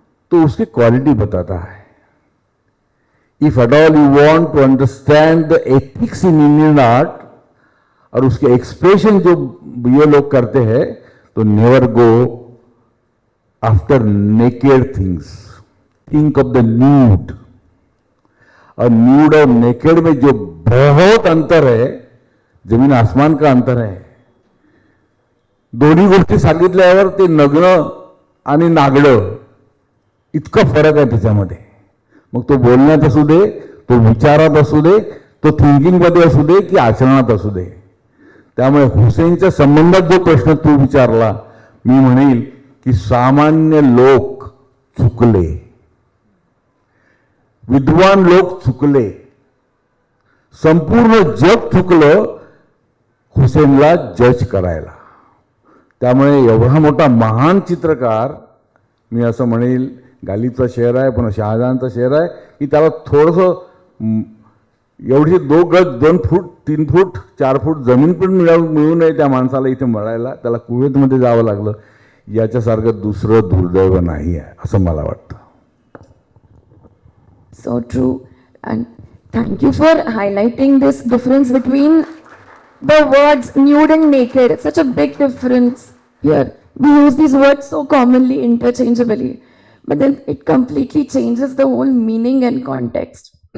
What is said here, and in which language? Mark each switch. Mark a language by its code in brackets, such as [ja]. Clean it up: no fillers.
[hi] तो उसकी क्वालिटी बताता है। [en] if at all you want to understand the ethics in Indian art, [hi] और उसके एक्सप्रेशन जो ये लोग करते हैं, तो [en] Never go after naked things, think of the nude. [hi] और न्यूड और नेकेड में जो बहुत अंतर है, जमीन आसमान का अंतर [mr] आहे। दोन्ही गोष्टी सांगितल्यावर ते नग्न आणि नागडं इतका फरक आहे त्याच्यामध्ये। मग तो बोलण्यात असू दे, तो विचारात असू दे, तो थिंकिंग मध्ये असू दे की आचरणात असू दे। त्यामुळे हुसेनच्या संबंधात जो प्रश्न तू विचारला, मी म्हणेल की सामान्य लोक चुकले, विद्वान लोक चुकले, संपूर्ण जग चुकलं हुसेनला जज करायला। त्यामुळे एवढा मोठा महान चित्रकार, मी असं म्हणेल गालिबचा शेर आहे, पण शहाजहानचा शेर आहे की त्याला थोडंसं एवढी 2 गज 2 फूट 3 फूट 4 फूट जमीन पण मिळू नये त्या माणसाला इथे मळायला, त्याला कुवेतमध्ये जावं लागलं। याच्यासारखं दुसरं दुर्दैव नाही आहे असं मला वाटतं। [en] So true. And thank you for highlighting this difference between the words nude and naked. It's such a big difference here. We use these words so commonly, interchangeably, but then it completely changes the whole meaning and context.